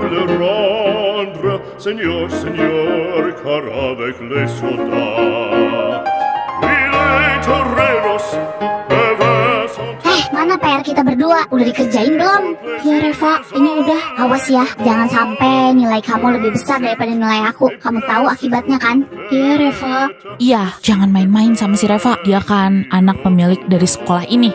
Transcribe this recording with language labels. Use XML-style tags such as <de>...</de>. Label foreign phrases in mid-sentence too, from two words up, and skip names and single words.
<fr>le rendre, Seigneur, Seigneur, car avec les soldats, il est toreros,</fr> <id>Mana PR kita berdua? Udah dikerjain belum? Ya Reva, ini udah. Awas ya, jangan sampai nilai kamu lebih besar daripada nilai aku. Kamu tahu akibatnya kan? Iya Reva. Iya, jangan main-main sama si Reva. Dia kan anak pemilik dari sekolah ini.</id>